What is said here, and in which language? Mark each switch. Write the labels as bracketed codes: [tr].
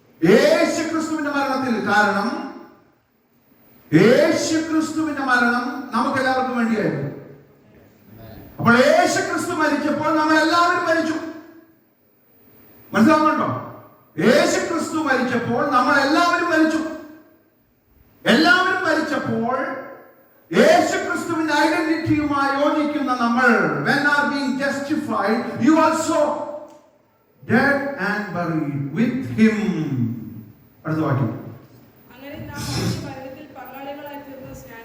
[ml] യേശുക്രിസ്തുവിന്റെ മരണത്തിൽ. കാരണം യേശുക്രിസ്തുവിന്റെ മരണം നമുക്ക് എല്ലാവർക്കും വേണ്ടിയായിരുന്നു. അപ്പോൾ യേശുക്രിസ്തു മരിച്ചപ്പോൾ നമ്മൾ എല്ലാവരും മരിച്ചു. മനസ്സിലാവുന്നുണ്ടോ? യേശുക്രിസ്തു മരിച്ചപ്പോൾ നമ്മൾ എല്ലാവരും മരിച്ചു. എല്ലാവരും മരിച്ചപ്പോൾ യേശുക്രിസ്തുവിന്റെ ഐഡന്റിറ്റിയുമായി യോജിക്കുന്ന നമ്മൾ, [en] when are being justified, you also dead and buried with him. [ml] അടുത്ത വാക്യം. അങ്ങനെ നാം അവന്റെ മരണത്തിൽ പങ്കാളികളായി തീർന്ന